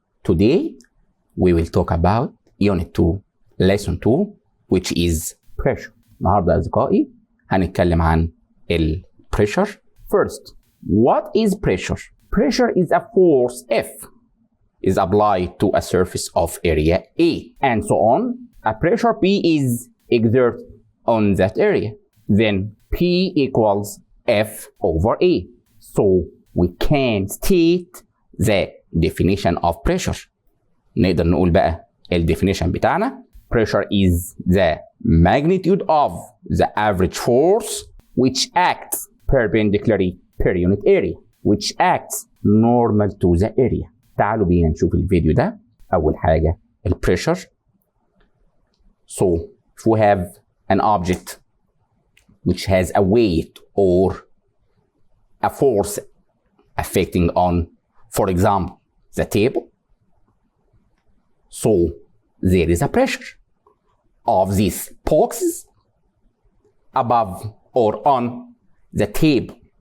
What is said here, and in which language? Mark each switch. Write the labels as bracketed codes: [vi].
[en] Today we will talk about Unit 2 Lesson 2 which is pressure. [ar] النهارده يا أصدقائي هنتكلم عن pressure. [en] First, what is pressure? Pressure is a force F is applied to a surface of area A and so on. A pressure P is exerted on that area. Then P equals F over A. So we can state the definition of pressure. [ar] نقدر نقول بقى definition بتاعنا. [en] Pressure is the magnitude of the average force which acts perpendicularly per unit area, which acts normal to the area. [ar] تعالوا بينا نشوف الفيديو ده. أول حاجة pressure. [en] So if we have an object which has a weight or a force affecting on, for example, the table, so there is a pressure of these boxes above or on the table.